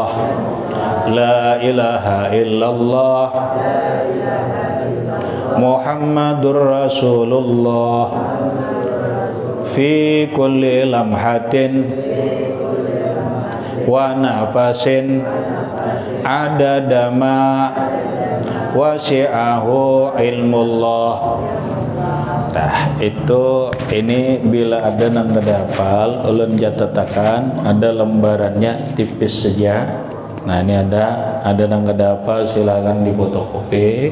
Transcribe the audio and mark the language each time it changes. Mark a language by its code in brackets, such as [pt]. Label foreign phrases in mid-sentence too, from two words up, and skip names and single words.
[ar] لا إله إلا الله محمد رسول الله في كل لمحة ونفس عدد ما وسعه علم الله. [bjn] Nah itu ini bila ada nang kedapal ulun catatakan, ada lembarannya tipis saja. Nah ini ada nang kedapal, silakan difotokopi.